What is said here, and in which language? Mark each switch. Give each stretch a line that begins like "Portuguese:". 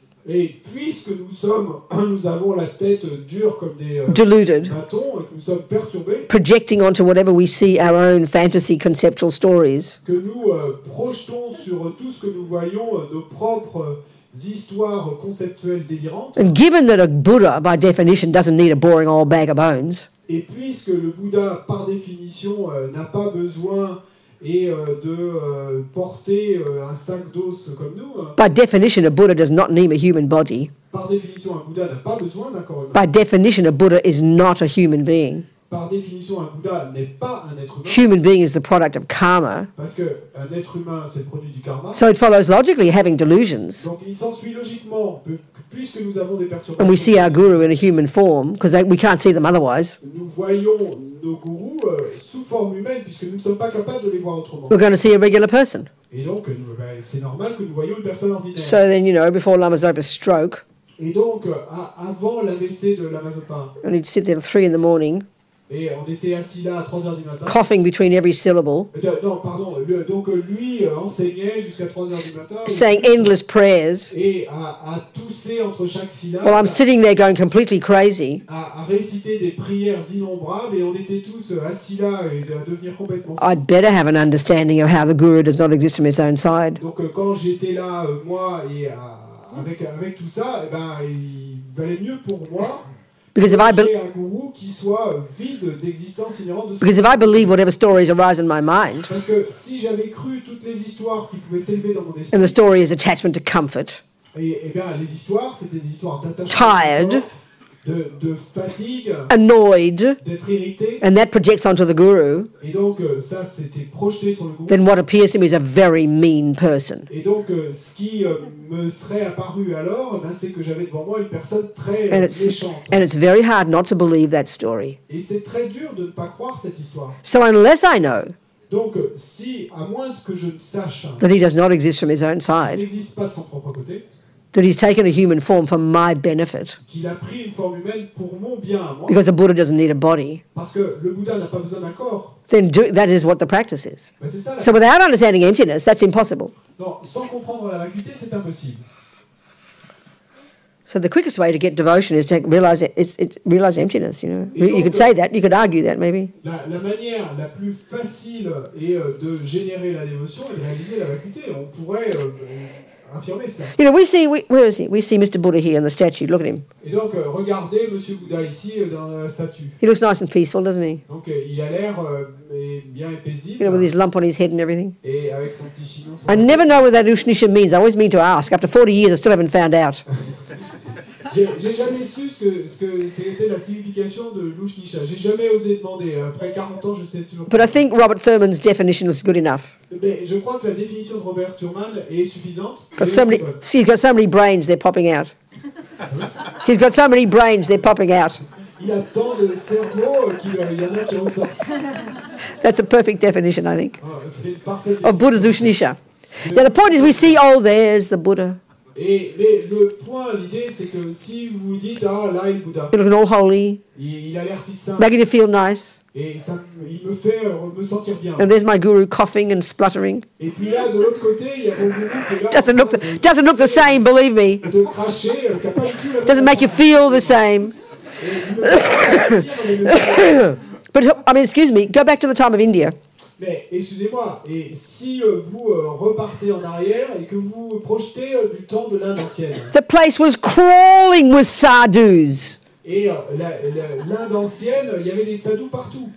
French: Et puisque nous avons la tête dure comme des
English: deluded,
French: bâtons et que nous sommes perturbés,
English: projecting onto whatever we see our own fantasy conceptual stories,
French: que nous projetons sur tout ce que nous voyons nos propres histoires conceptuelles délirantes,
English: and given that a Buddha, by definition, doesn't need a boring old bag of bones,
French: et puisque le Bouddha, par définition, n'a pas besoin de porter un sac d'os comme nous,
English: by definition, a Buddha does not need a human body.
French: par définition, un Bouddha n'a pas besoin d'un corps humain.
English: By definition, a Buddha is not a human being.
French: Par définition, un Bouddha n'est pas un être humain,
English: Human being is the product of karma.
French: parce qu'un être humain, c'est le produit du karma.
English: So it follows logically, having delusions,
French: Donc il s'ensuit logiquement, que puisque nous avons des
English: and
French: perturbations,
English: we see our guru in a human form, because we can't see them otherwise,
French: nous voyons nos gourous sous forme humaine, puisque nous ne sommes pas capables de les voir autrement.
English: we're going to see a regular person.
French: Et donc, c'est normal que nous voyons une personne ordinaire.
English: So then, before Lama Zopa's stroke,
French: Et donc, avant l'AVC de l'Amazopa,
English: and he'd sit there at 3 in the morning,
French: et on était assis là à 3h du matin.
English: coughing between every syllable,
French: Non, pardon. Donc, lui enseignait jusqu'à 3h du matin.
English: saying endless prayers,
French: Et à tousser entre chaque syllabe.
English: while I'm sitting there going completely crazy.
French: À réciter des prières innombrables. Et on était tous assis là et à devenir complètement fous.
English: I'd better have an understanding of how the guru does not exist from his own side.
French: Donc, quand j'étais là, moi, et avec tout ça, il valait mieux pour moi
English: Because if
French: j'ai un gourou qui soit vide d'existence inhérente de
English: because if I believe whatever stories arise in my mind,
French: Parce que si j'avais cru toutes les histoires qui pouvaient s'élever dans mon esprit,
English: and the story is attachment to comfort,
French: et bien les histoires, c'était des histoires d'attachement,
English: tired,
French: de fatigue,
English: annoyed,
French: d'être irrité,
English: and that projects onto the guru,
French: et donc ça c'était projeté sur le gourou.
English: then what appears to me is a very mean person.
French: Et donc ce qui me serait apparu alors, c'est que j'avais devant moi une personne très
English: And
French: méchante.
English: it's very hard not to believe that story.
French: Et c'est très dur de ne pas croire cette histoire.
English: So unless I know
French: Donc si, à moins que je ne sache
English: that he does not exist from his own
French: qu'il
English: side,
French: n'existe pas de son propre côté,
English: that he's taken a human form for my benefit,
French: qu'il a pris une forme humaine pour mon bien à moi,
English: because the Buddha doesn't need a body,
French: parce que le Bouddha n'a pas besoin d'un corps,
English: then that is what the practice is.
French: c'est ça la
English: So without understanding emptiness, that's impossible.
French: Non, sans comprendre la vacuité, c'est impossible.
English: So the quickest way to get devotion is to realize realize emptiness. You could say that, you could argue that maybe.
French: La manière la plus facile est de générer la dévotion et de réaliser la vacuité. On pourrait affirmer cela.
English: Where is he? We see Mr. Buddha here in the statue. Look at him.
French: Et donc, regardez Monsieur Bouddha ici dans la statue.
English: He looks nice and peaceful, doesn't he?
French: Donc, il a l'air bien et paisible.
English: With his lump on his head and everything.
French: Et avec son petit chignon.
English: I never know what that Ushnisha means. I always mean to ask. After 40 years, I still haven't found out.
French: J'ai jamais su ce que c'était la signification de l'Ushnisha. J'ai jamais osé demander. Après 40 ans, je sais toujours.
English: But I think Robert Thurman's definition is good enough.
French: Mais je crois que la définition de Robert Thurman est suffisante.
English: He's got so many brains, they're popping out. He's got so many brains, they're popping out.
French: Il a tant de cerveau qu'il y en a qui en sortent.
English: That's a perfect definition, I think,
French: C'est une parfaite
English: of Buddha's Ushnisha. Now, the point is we see, oh, there's the Buddha.
French: Et le point, l'idée, c'est que si vous dites, ah, là est le Bouddha,
English: You're looking all holy,
French: il a l'air si simple,
English: making you feel nice.
French: et ça, il me fait me sentir bien.
English: And there's my guru coughing and spluttering.
French: Et puis là, de l'autre côté, il y a mon gourou qui est là,
English: Doesn't look the same, believe me.
French: de cracher, qui n'a pas du tout la même
English: Doesn't make you feel the same.
French: Et il me fait sentir les mêmes.
English: But, I mean, excuse me, go back to the time of India.
French: Mais excusez-moi, et si vous repartez en arrière et que vous projetez du temps de l'Inde ancienne,
English: The place was crawling with sadhus.
French: et l'Inde ancienne, il y avait des sadhus partout.